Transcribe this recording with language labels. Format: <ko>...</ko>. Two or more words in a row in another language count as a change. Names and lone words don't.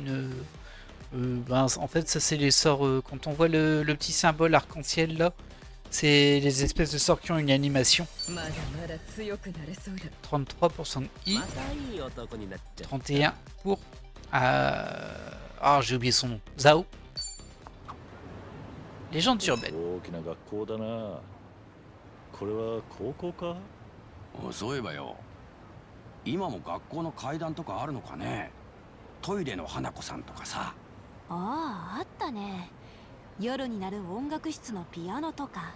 <fr>En fait ça c'est les sorts. Quand on voit le petit symbole arc-en-ciel là. C'est les espèces de sorts qui ont une animation. 33% de I. 31 pour... Ah, j'ai oublié son nom. Zao. Légende urbaine.</fr> <ja>そういえばよ、今も学校の階段とかあるのかね。トイレの花子さんとかさ。ああ、あったね。夜になる音楽室のピアノとか。</ja>